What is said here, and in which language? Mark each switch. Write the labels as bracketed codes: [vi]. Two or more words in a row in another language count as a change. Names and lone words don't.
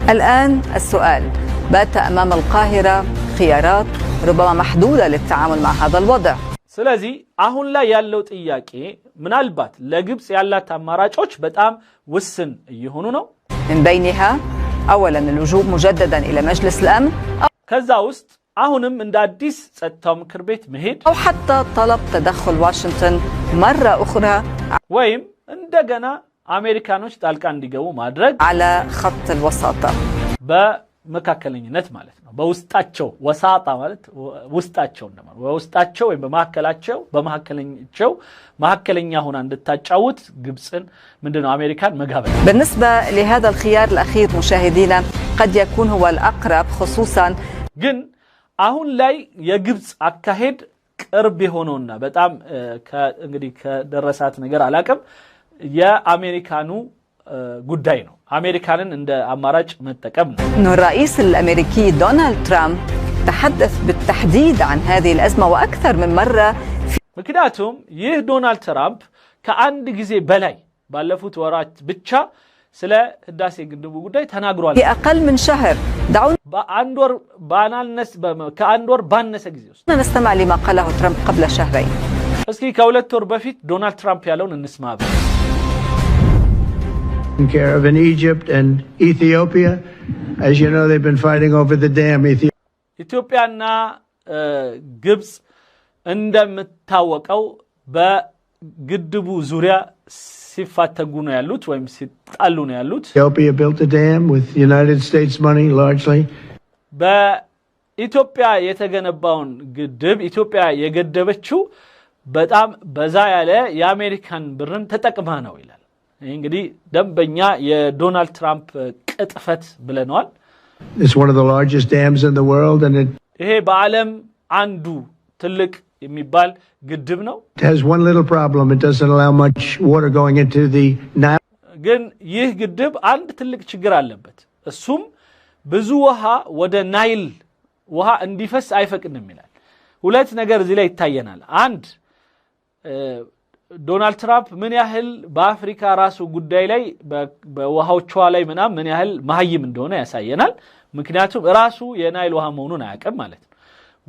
[ar] الآن السؤال بات أمام القاهرة خيارات ربما محدودة للتعامل مع هذا الوضع. [am] ስለዚህ አሁን ላይ ያለው ጥያቄ ምናልባት ለግብፅ ያላት አማራጮች በጣም ውስን እየሆኑ ነው። [ar] من بينها أولا اللجوء مجددا إلى مجلس الأمن [am] ከዛ ውስጥ አሁንም እንደ አዲስ ጸጥታው ምክር ቤት መሄድ [ar] أو حتى طلب تدخل واشنطن مرة أخرى [am] ወይም እንደገና አሜሪካኖች ጣልቃ እንዲገቡ ማድረግ [ar] على خط الوساطة [am] በመካከለኝነት ማለት ነው። በውስጣቸው ወሳጣ ማለት ውስጣቸው እንደማለት በውስጣቸው ወይም በመካከለኛቸው መካከለኛ ሆና እንድታጫውት ግብፅን ምንድነው አሜሪካን መጋበዝ። [ar] بالنسبة لهذا الخيار الأخير مشاهدينا قد يكون هو الأقرب خصوصا [am] ግን አሁን ላይ የግብፅ አካሄድ ቅርብ የሆነውና በጣም እንግዲህ ከደረሳት ነገር አላቀም የአሜሪካኑ ጉዳይ ነው። አሜሪካንን እንደ አማራጭ መጠቀም ነው። [ar] إنه الرئيس الأمريكي دونالد ترامب تحدث بالتحديد عن هذه الأزمة وأكثر من مرة. [am] ምክንያቱም ይህ ዶናልድ ትራምፕ ከአንድ ጊዜ በላይ ባለፉት ወራት ብቻ ስለ ህዳሴ ግድቡ ጉዳይ ተናግሯል። [ar] في أقل من شهر دعونا [am] ከአንድ ወር ባነሰ ጊዜ ውስጥ [ar] نستمع لما قاله ترامب قبل شهرين. [am] እስኪ ከሁለት ወር በፊት ዶናልድ ትራምፕ ያለውን እንስማ። [en] care of in Egypt and Ethiopia. As you know, they've been fighting over the dam. [am] ኢትዮጵያና ግብፅ እንደምታወቀው በግድቡ ዙሪያ ሲፋተጉ ነው ያሉት ወይም ሲጣሉ ነው ያሉት። [en] Ethiopia built a dam with United States money largely. [am] በኢትዮጵያ የተገነባውን ግድብ ኢትዮጵያ የገደበችው በጣም በዛ ያለ የአሜሪካን ብርን ተጠቅማ ነው ይላል። ይሄ እንግዲህ ደንበኛ የዶናልድ ትራምፕ ቅጥፈት ብለናል። [en] It's one of the largest dams in the world and [am] ይሄ በዓለም አንዱ ትልቅ የሚባል ግድብ ነው። [en] It has one little problem. It doesn't allow much water going into the Nile. [am] ግን ይህ ግድብ አንድ ትልቅ ችግር አለበት። እሱም ብዙ ውሃ ወደ ናይል ውሃ እንዲፈስ አይፈቅድም ይላል። ሁለት ነገር እዚህ ላይ ይታየናል። አንድ ዶናልድ ትራምፕ ምን ያህል በአፍሪካ ራሱ ጉዳይ ላይ በውሃዎቿ ላይ ምን ያህል መሀይም እንደሆነ ያሳየናል። ምክንያቱም ራሱ የናይል ውሃ መሆኑን አያውቅም ማለት ነው።